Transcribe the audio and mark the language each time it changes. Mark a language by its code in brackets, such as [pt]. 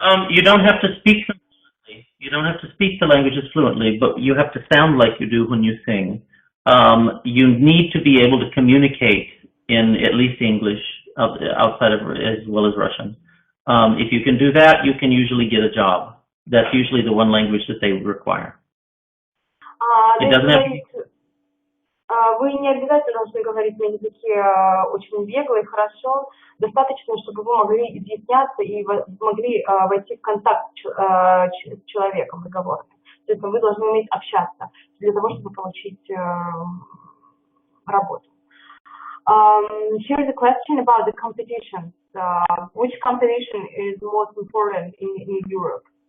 [en] You don't have to speak them fluently. You don't have to speak the languages fluently, but you have to sound like you do when you sing. You need to be able to communicate in at least English, outside of as well as Russian. If you can do that, you can usually get a job. That's usually the one language that they require. It doesn't have to be... [ru] Вы не обязательно должны говорить на языке очень бегло и хорошо. Достаточно, чтобы вы могли изъясняться и могли войти в контакт с человеком разговорным. То есть вы должны уметь общаться для того, чтобы получить работу. [en] Here is a question about the competition. Which competition is most important in Europe?